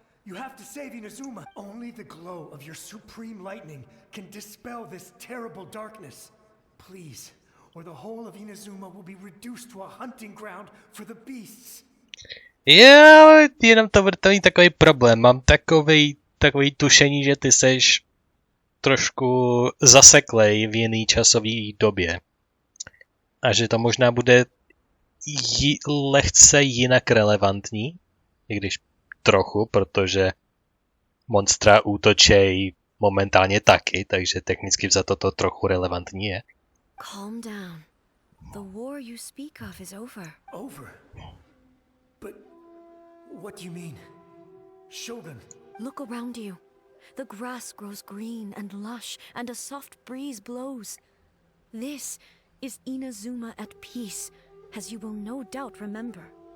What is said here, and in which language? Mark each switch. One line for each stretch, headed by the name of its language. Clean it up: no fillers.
English: You have to save Inazuma. Only the glow of your supreme lightning can dispel this terrible darkness. Please, or the whole of Inazuma will be reduced to a hunting ground for the beasts.
Czech: Jo, jenom to bude mít takový problém. Mám takový tušení, že ty seš trošku zaseklej v jiný časové době. A že to možná bude lehce jinak relevantní, i když trochu, protože monstra útočej momentálně taky, takže technicky vzato to trochu relevantní je.
English: Calm down. The war you speak of is over. Over? But what do you mean? Shogun? Look around you. The grass grows green and lush, and a soft breeze blows. This is Inazuma at peace, as you will no doubt remember.